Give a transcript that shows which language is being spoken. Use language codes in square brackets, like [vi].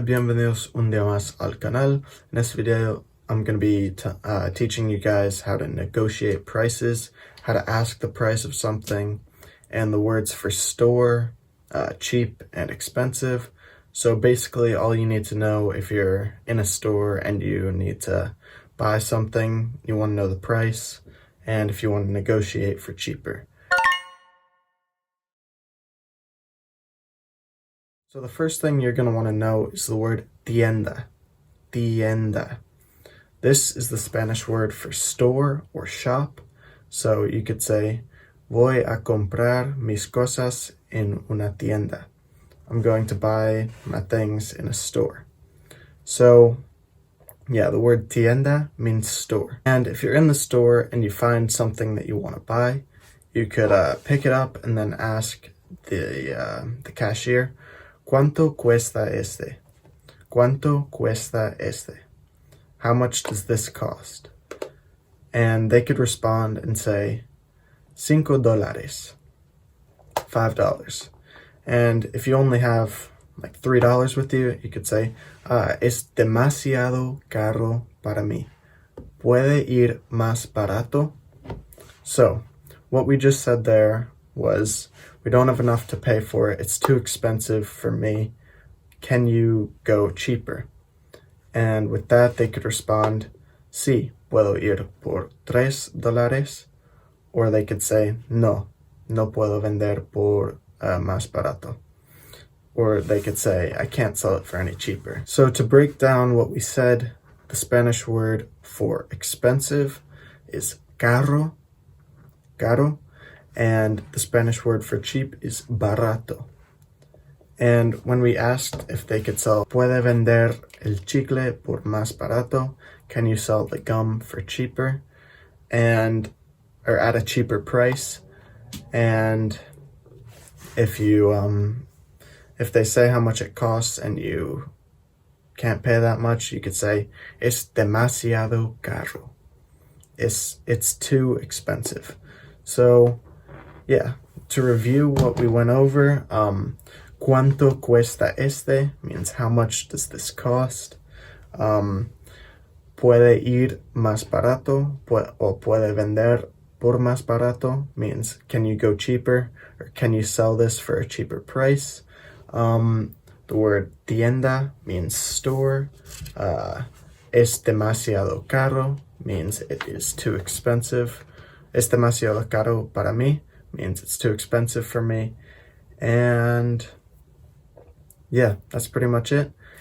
[es] Bienvenidos un día más al canal. [en] In this video, I'm going to be teaching you guys how to negotiate prices, how to ask the price of something, and the words for store, cheap, and expensive. So basically, all you need to know if you're in a store and you need to buy something, you want to know the price, and if you want to negotiate for cheaper. So the first thing you're going to want to know is the word tienda. Tienda. This is the Spanish word for store or shop. So you could say, [es] voy a comprar mis cosas en una tienda. [en] I'm going to buy my things in a store. So yeah, the word tienda means store. And if you're in the store and you find something that you want to buy, you could pick it up and then ask the cashier, [es] ¿Cuánto cuesta este? ¿Cuánto cuesta este? [en] How much does this cost? And they could respond and say, $5. $5. And if you only have like $3 with you, you could say, [es] es demasiado caro para mí. Puede ir más barato? [en] So, what we just said there was, we don't have enough to pay for it. It's too expensive for me. Can you go cheaper? And with that, they could respond, [es] sí, puedo ir por $3. Or they could say, no puedo vender por más barato. [en] Or they could say, I can't sell it for any cheaper. So to break down what we said, the Spanish word for expensive is caro, and the Spanish word for cheap is barato. And when we asked if they could sell [es] Puede vender el chicle por más barato, [en] can you sell the gum for cheaper, or at a cheaper price? And if they say how much it costs and you can't pay that much, you could say [es] es demasiado caro. [en] It's too expensive. So yeah, to review what we went over, [es] ¿Cuánto cuesta este? [en] Means how much does this cost? [es] Puede ir más barato, [en] o puede vender por más barato, means can you go cheaper, or can you sell this for a cheaper price? The word tienda means store. [es] Es demasiado caro [en] means it is too expensive. [es] Es demasiado caro para mí [en] means it's too expensive for me. And yeah, that's pretty much it.